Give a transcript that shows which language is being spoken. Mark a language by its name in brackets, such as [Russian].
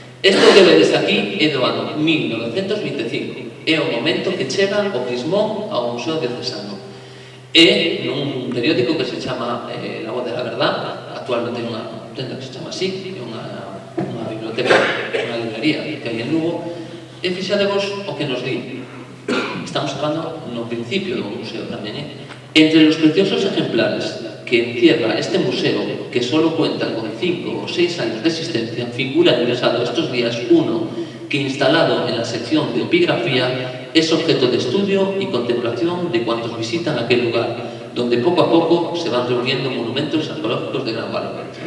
[Galician] Isto que vedes aquí é do ano 1925. É o momento que chega o Crismón ao Museo Diocesano. É nun periódico que se chama La Voz de la Verdad, actualmente hai unha tenda que se chama así, é unha biblioteca, unha librería que hai en Lugo, e fixadevos o que nos di. Estamos falando no principio do museo tamén, [Spanish] Entre los preciosos ejemplares que encierra este museo, que solo cuenta con 5 o 6 años de existencia, figura ingresado estos días uno que, instalado en la sección de epigrafía, es objeto de estudio y contemplación de cuantos visitan aquel lugar, donde poco a poco se van reuniendo monumentos arqueológicos de gran valor.